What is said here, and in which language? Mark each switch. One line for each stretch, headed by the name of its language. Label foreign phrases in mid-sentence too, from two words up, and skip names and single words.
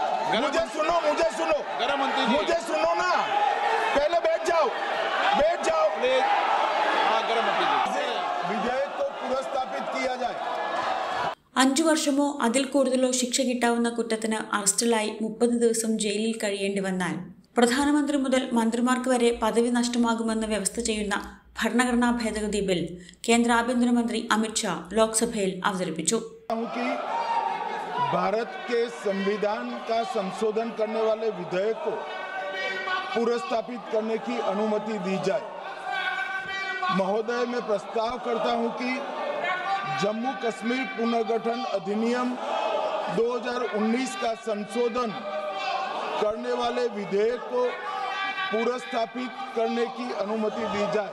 Hindi: मुझे सुनो गृह मंत्री जी, मुझे सुनो ना, पहले बैठ जाओ प्लीज। गृह मंत्री जी, विधेयक को पुनर्स्थापित किया जाए।
Malayalam: 5 വർഷമോ അതിൽ കൂടുതലോ ശിക്ഷ കിട്ടാവുന്ന കുറ്റത്തിന് അറസ്റ്റിലായി 30 ദിവസം ജയിലിൽ കഴിയേണ്ടി വന്നാൽ പ്രധാനമന്ത്രി മുതൽ മന്ത്രിമാർക്ക് വരെ പദവി നഷ്ടമാകുമെന്ന് വ്യവസ്ഥ ചെയ്യുന്ന ഭരണഘടനാ ഭേദഗതി ബിൽ കേന്ദ്ര ആഭ്യന്തരമന്ത്രി അമിത് ഷാ ലോക്സഭയിൽ അവതരിപ്പിച്ചു.
Hindi: भारत के संविधान का संशोधन करने वाले विधेयक को पुनर्स्थापित करने की अनुमति दी जाए। महोदय, मैं प्रस्ताव करता हूं कि जम्मू कश्मीर पुनर्गठन अधिनियम 2019 का संशोधन करने वाले विधेयक को पुनर्स्थापित करने की अनुमति दी जाए।